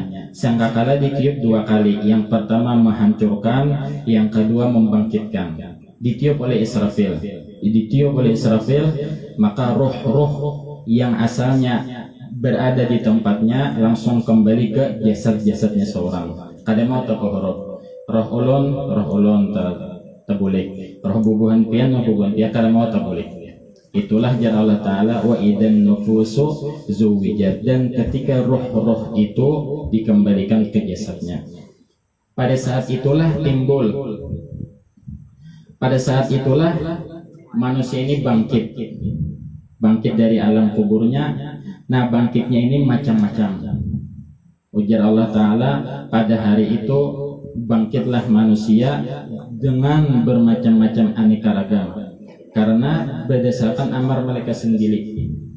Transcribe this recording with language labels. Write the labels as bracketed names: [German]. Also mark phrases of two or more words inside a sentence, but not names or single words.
[Indonesian] Sangkakala ditiup 2 kali. Yang pertama menghancurkan, yang kedua membangkitkan. Ditiup oleh Israfil. Ditiup oleh Israfil, maka roh-roh yang asalnya berada di tempatnya langsung kembali ke jasad-jasadnya seorang. [Banjar] Kada mau terkohorok. Roh ulun tabulik. Roh bubuhan pian kada mau tabulik. Itulah jar Allah Ta'ala [Arabic] وإذا النفوس زوجت, [Indonesian] dan ketika roh-roh itu dikembalikan ke jasadnya, pada saat itulah timbul, pada saat itulah manusia ini bangkit dari alam kuburnya. Nah, bangkitnya ini macam-macam. Ujar Allah Ta'ala, pada hari itu bangkitlah manusia dengan bermacam-macam aneka ragam, karena berdasarkan amal mereka sendiri.